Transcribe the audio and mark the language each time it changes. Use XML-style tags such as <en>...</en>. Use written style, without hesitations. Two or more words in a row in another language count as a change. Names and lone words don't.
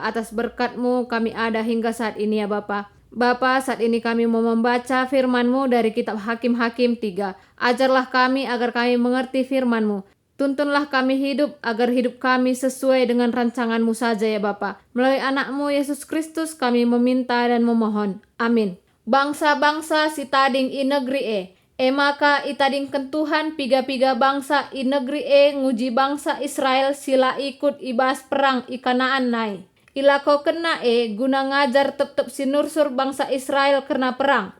<id>Atas berkat-Mu kami ada hingga saat ini ya Bapa. Bapa, saat ini kami mau membaca firman-Mu dari kitab Hakim-Hakim 3. Ajarlah kami agar kami mengerti firman-Mu. Tuntunlah kami hidup agar hidup kami sesuai dengan rancangan-Mu saja ya Bapa. Melalui anak-Mu Yesus Kristus kami meminta dan memohon. Amin.</id> <btx>Bangsa-bangsa si tading i negeri maka itadingkan Tuhan piga-piga bangsa i negeri nguji bangsa Israel sila ikut ibas perang i Kanaan nai. Ilako kena guna ngajar tep-tep sinursur bangsa Israel karena perang.</btx>